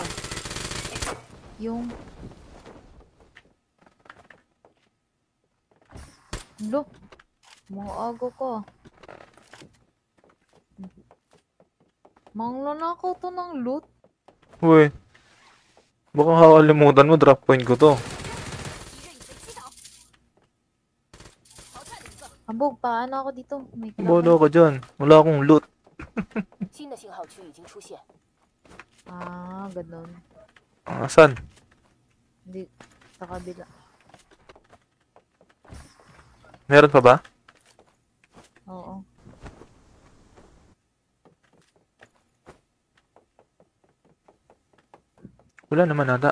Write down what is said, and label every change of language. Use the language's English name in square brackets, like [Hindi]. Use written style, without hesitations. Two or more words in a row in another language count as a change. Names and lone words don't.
[Filipino] Yung... Lo! Mga ago ko. Manglonakaw to ng loot. Uy. Baka kakalimutan mo, [English] drop point [Filipino] ko to. [Chinese] 敌人已被击倒，淘汰了一个。 [Filipino] Ambog, paano ako dito? May Bodo kalaban. ka dyan. Wala akong loot. [Chinese] 新的信号区已经出现， [Filipino] Ah, ganun. Saan? Hindi. Sa kabila. Meron pa ba? Oo. Wala naman ata.